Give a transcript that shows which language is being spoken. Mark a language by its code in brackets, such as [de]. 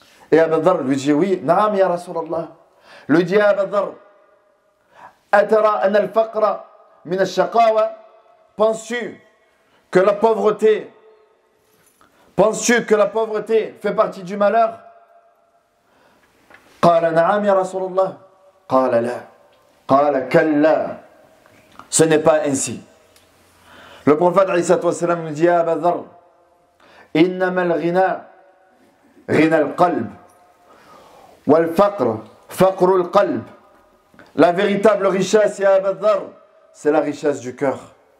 [fr] Et Abu Dharr lui dit, oui, [ar] Naam ya Rasulallah. [fr] Il lui dit, Abu Dharr, [ar] Atara anna al-faqra min al-shaqawa. [fr] Penses-tu que la pauvreté fait partie du malheur? [ar] قال نعم يا رسول الله قال لا قال كلا. [fr] Ce n'est pas ainsi. Le prophète alayhi salatu wassalam nous dit à Abu Dharr, [ar] إنما الغنى غنى القلب والفقر فقر القلب. [fr] La véritable richesse, ya Abu Dharr, c'est la richesse du cœur.